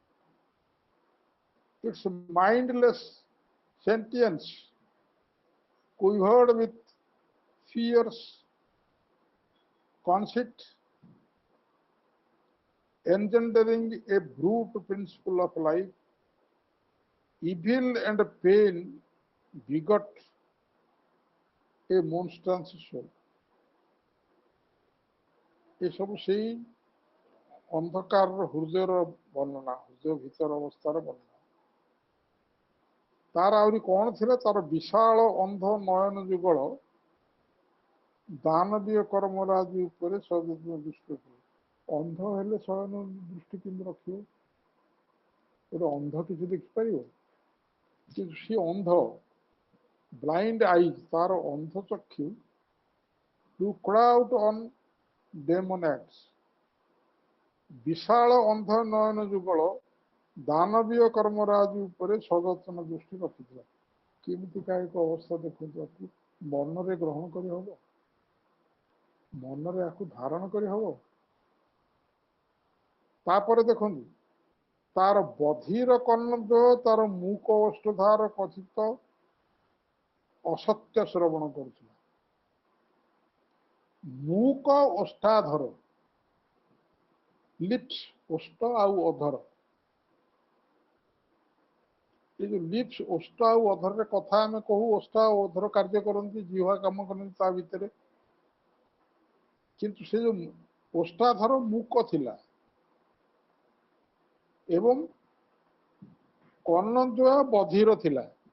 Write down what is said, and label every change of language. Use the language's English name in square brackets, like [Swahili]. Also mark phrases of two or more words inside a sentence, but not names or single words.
[English] Its mindless sentience quivered with fierce conceit, engendering a brute principle of life. Evil and pain begot a monstrous soul. [Odia] ଏସବୁ ସେଇ ଅନ୍ଧକାରର ହୃଦୟର ବର୍ଣ୍ଣନା, ହୃଦୟ ଭିତର ଅବସ୍ଥାର ବର୍ଣ୍ଣନା। ତାର ଆହୁରି କ'ଣ ଥିଲା? ତାର ବିଶାଳ ଅନ୍ଧ ନୟନ ଯୁଗଳ ଦାନବୀୟ କର୍ମରାଜି ଉପରେ ସଯତ୍ନ ଦୃଷ୍ଟି ରଖିବ। ଅନ୍ଧ ହେଲେ ଶୟନ ଦୃଷ୍ଟି କେମିତି ରଖିବ? ଗୋଟେ ଅନ୍ଧ କିଛି ଦେଖିପାରିବ? କିନ୍ତୁ ସେ ଅନ୍ଧ, [English] blind eyes, [Odia] ତାର ଅନ୍ଧ ଚକ୍ଷୁ [English] looked out on demon acts, [Odia] ବିଶାଳ ଅନ୍ଧ ନୟନ ଯୁଗଳ ଦାନବୀୟ କର୍ମରାଜି ଉପରେ ସଯତ୍ନ ଦୃଷ୍ଟି ରଖିଥିଲା। କେମିତିକା ଏକ ଅବସ୍ଥା ଦେଖନ୍ତୁ, ଆକୁ ମନରେ ଗ୍ରହଣ କରିହବ? ମନରେ ଆକୁ ଧାରଣ କରିହବ? ତାପରେ ଦେଖନ୍ତୁ, ତାର ବଧିର କର୍ଣ୍ଣଦ୍ୱୟ ତାର ମୂକ ଓଷ୍ଠଧାର କଥିତ ଅସତ୍ୟ ଶ୍ରବଣ କରୁଥିଲା। ମୂକ ଓଷ୍ଠାଧର, লিপস, ওষ্ঠ ଆଉ ଅଧର। ଏ ଯୋଉ লিপস, ଓଷ୍ଠ ଆଉ ଅଧରରେ କଥା ଆମେ କହୁ, ଓଷ୍ଠ ଆଉ ଅଧର କାର୍ଯ୍ୟ କରନ୍ତି, ଜିହ୍ୱା କାମ କରନ୍ତି ତା ଭିତରେ। କିନ୍ତୁ ସେ ଯୋଉ ଓଷ୍ଠାଧର ମୂକ ଥିଲା ଏବଂ କର୍ଣ୍ଣଦ୍ୱୟ ବଧିର ଥିଲା।